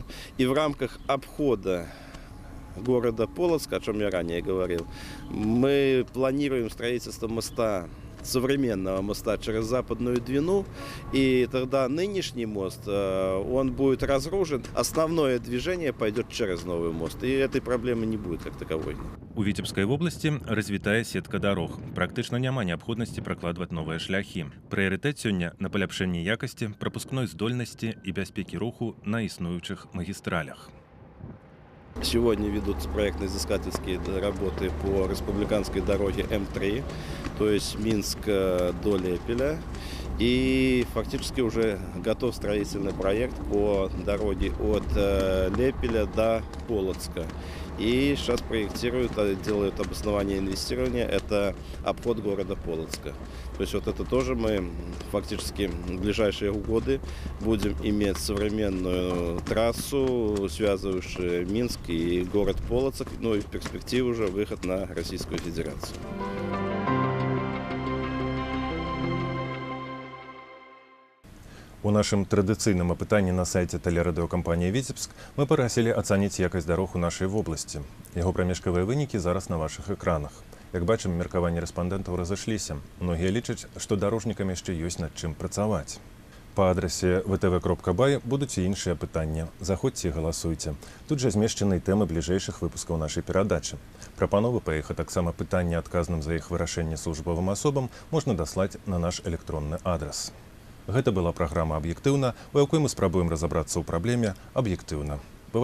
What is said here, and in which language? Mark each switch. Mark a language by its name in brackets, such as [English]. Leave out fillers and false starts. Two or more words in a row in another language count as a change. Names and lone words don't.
[Russian] И в рамках обхода города Полоцка, о чем я ранее говорил, мы планируем строительство моста, современного моста через Западную Двину, и тогда нынешний мост, он будет разгружен, основное движение пойдет через новый мост, и этой проблемы не будет как таковой. У Витебской области [Belarusian] развітая сетка дарог. Практычна няма неабходнасці пракладваць новыя шляхі. Прыярытэт сёння на паляпшэнні якасці, прапускной здольнасці і бяспекі руху на існуючых магістралях. [Russian] Сегодня ведутся проектно-изыскательские работы по республиканской дороге М3, то есть Минск до Лепеля. И фактически уже готов строительный проект по дороге от Лепеля до Полоцка. И сейчас проектируют, делают обоснование инвестирования, это обход города Полоцка. То есть вот это тоже мы фактически в ближайшие годы будем иметь современную трассу, связывающую Минск и город Полоцк, ну и в перспективе уже выход на Российскую Федерацию. [Belarusian] У нашым традыцыйным апытанні на сайце тэлерадыёкампаніі «Віцебск» мы парасілі ацаніць якасць дарог у нашай вобласці. Яго прамежкавыя вынікі зараз на вашых экранах. Як бачым, меркаванні рэспандэнтаў разышліся. Многія лічаць, што дарожнікам яшчэ ёсць над чым працаваць. Па адрасе vtv.by будуць і іншыя пытанні. Заходзьце і галасуйце. Тут жа змешчаны тэмы бліжэйшых выпускаў нашай перадачы. Прапановы па іх, а таксама пытанні адказным за іх вырашэнне службовым асобам можна даслаць на наш электронны адрас. Гэта была праграма «Аб'ектыўна», у якой мы спрабуем разабрацца ў праблеме аб'ектыўна.